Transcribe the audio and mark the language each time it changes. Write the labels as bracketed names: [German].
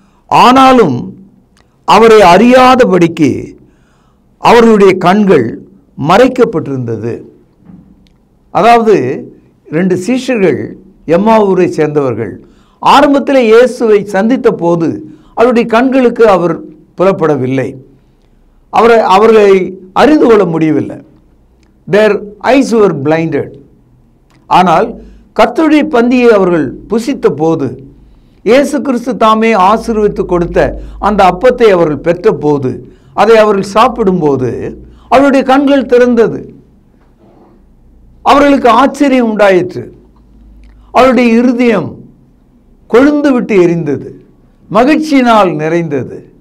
[Tamil] ஆனாலும் அவரை அறியாதபடிக்கு அவர்களுடைய கண்கள் மறைக்கப்பட்டிருந்தது. அதாவது 2 சீஷர்கள் எம்மாவூரை சேர்ந்தவர்கள் ஆரம்பத்தில் இயேசுவை சந்தித்த போது அவருடைய கண்களுக்கு அவர் புலப்படவில்லை. அவர்களை அறிந்து கொள்ள முடியவில்லை. [English] their eyes were blinded. [Tamil] ஆனால் கர்த்தருடைய பந்தியை அவர்கள் புசித்த போது, இயேசு கிறிஸ்து தாமே ஆசீர்வதித்து கொடுத்த அந்த அப்பத்தை அவர்கள் பெற்ற போது, அதை அவர்கள் சாப்பிடும்போது அவருடைய கண்கள் திறந்தது. அவர்களுக்கு ஆச்சரியம் உண்டாயிற்று. அவருடைய இருதயம் கொழுந்து விட்டு எரிந்தது, மகிழ்ச்சியினால் நிறைந்தது.